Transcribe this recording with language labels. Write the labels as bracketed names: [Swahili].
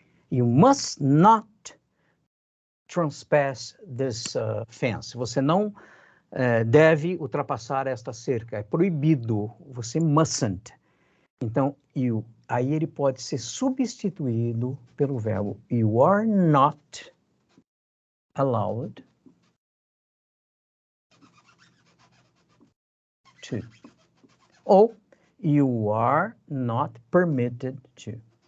[English] You must not trespass this fence. [Portuguese] Você não deve ultrapassar esta cerca. É proibido. Você mustn't. Então, you. Aí ele pode ser substituído pelo verbo [English] you are not allowed to. [Portuguese] Ou [English] you are not permitted to.